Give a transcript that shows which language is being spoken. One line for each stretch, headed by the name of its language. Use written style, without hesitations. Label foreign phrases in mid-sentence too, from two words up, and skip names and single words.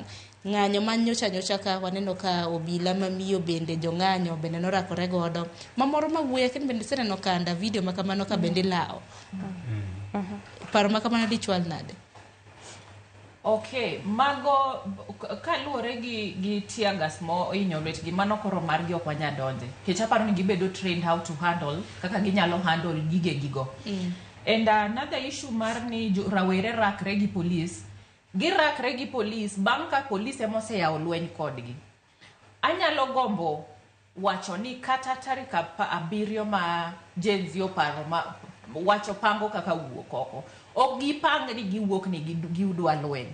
Luo (Kenya and Tanzania): Ng'anyo manyocha ka waneno ka obila mamiyo bende jong'anyo bende norakore godo mamoro mawuoye ken bende seneno kanda video makamano ka bende lao. Paro makamano dichwal nade? Okay, mago kaluore gi tear gas mo inyo lwetgi mano koro margi ok wanya donje. Kech aparo ni gibedo
English: trained how to handle
Luo (Kenya and Tanzania): kaka ginyalo handle gige gigo.
English: And another issue
Luo (Kenya and Tanzania): mar ni rawere rakre gi police. Girakre gi police bang' ka police emose yawo lweny kodgi. Anyalo gombo wacho ni kata tarik 7 ma Gen Z oparo ma wacho pango kaka wuok oko. Ok gipang ni giwuok ni giudwa lweny.